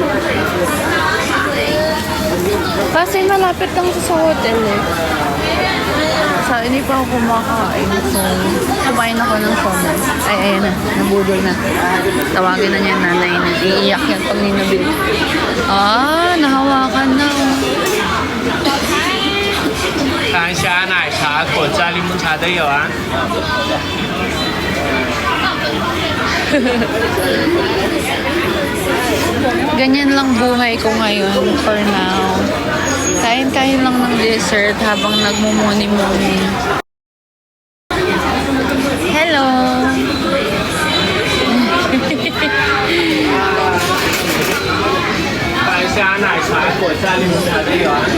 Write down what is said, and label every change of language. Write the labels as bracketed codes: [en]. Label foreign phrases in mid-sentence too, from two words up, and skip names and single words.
[tl] Kasi malapit lang sa hotel eh. So, hindi pa ako kumakain. So, kumain ako ng siomai. Ay, ayan na. Nabudol na. Tawagin na niya nanay na. Iiyak yan pag ninabil. Ah, nahawakan na. [zh] 蓝虾奶茶、果汁、柠檬茶都有啊。 [tl] Ganyan lang buhay ko ngayon [en] for now. [tl] Kain-kain lang ng dessert habang nagmumuni-muni. Hello! [zh] 蓝虾奶茶、果汁、柠檬茶都有啊。